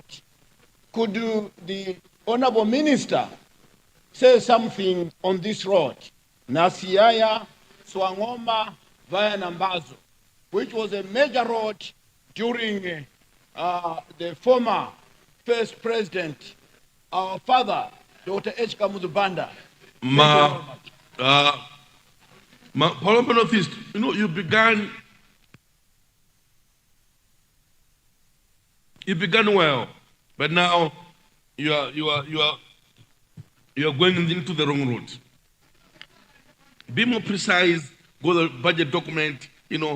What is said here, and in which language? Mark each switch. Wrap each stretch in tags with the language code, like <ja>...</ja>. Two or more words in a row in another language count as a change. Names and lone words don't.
<en>Could the Honorable Minister say something on this road, Nasiaya, Swangoma, via Nambazo, which was a major road during the former first president, our father, Dr. H. Kamuzu Banda. Palombe Northeast, you know, you began well, but now you are going into the wrong road. Be more precise, go to the budget document, you know.</en>